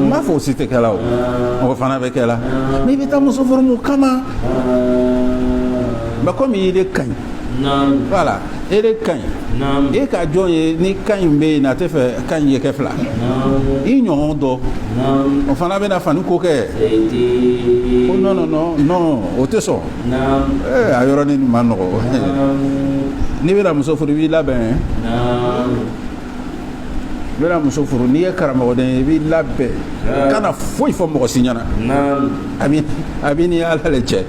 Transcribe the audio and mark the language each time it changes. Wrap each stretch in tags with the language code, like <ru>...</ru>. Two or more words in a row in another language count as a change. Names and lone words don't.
<bm>n b'a fɔ o si tɛ kɛla o fana bɛ kɛla mais i bɛ taa muso furu mun kama</bm> <fr>mais comme</fr> <bm>i de ka ɲi Naam. voilà e de ka ɲi Naam. e ka jɔn ye ni ka ɲi bɛ yen na a tɛ fɛ ka ɲi ye kɛ fila Naam. i ɲɔgɔn dɔ Naam. o fana bɛna fani ko kɛ Seti. ko</bm> <fr>non non non non</fr> <bm>o tɛ sɔn Naam. a yɔrɔnin ma nɔgɔ Naam. n'i bɛna muso furu i b'i labɛn Naam. i bɛna muso furu n'i ye karamɔgɔden ye i b'i labɛn kana foyi fɔ mɔgɔ si ɲɛna Naam. a b'i ni ala le cɛ</bm>